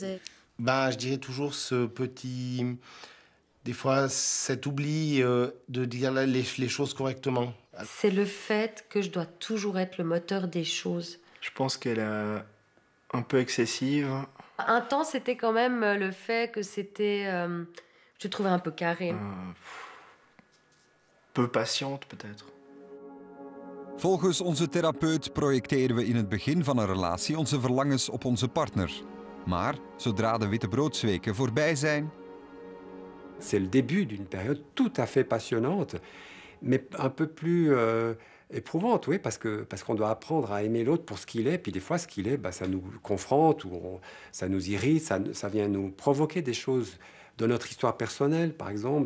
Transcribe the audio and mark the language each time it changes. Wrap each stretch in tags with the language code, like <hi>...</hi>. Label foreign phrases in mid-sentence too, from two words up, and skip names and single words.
<fr>Je dirais toujours ce petit... Des fois, cet oubli de dire les choses correctement. C'est le fait que je dois toujours être le moteur des choses. Je pense qu'elle est un peu excessive. Un temps, c'était quand même le fait que c'était... je trouvais un peu carré. Peu patiente, peut-être.</fr> <nl>Volgens onze therapeut projecteren we in het begin van een relatie onze verlangens op onze partner. Maar zodra de wittebroodsweken voorbij zijn...</nl> <fr>C'est le début d'une période tout à fait passionnante, mais un peu plus éprouvante, oui, parce qu'on doit apprendre à aimer l'autre pour ce qu'il est. Puis des fois, ce qu'il est, ça nous confronte, ou ça nous irrite, ça vient nous provoquer des choses de notre histoire personnelle, par exemple.</fr>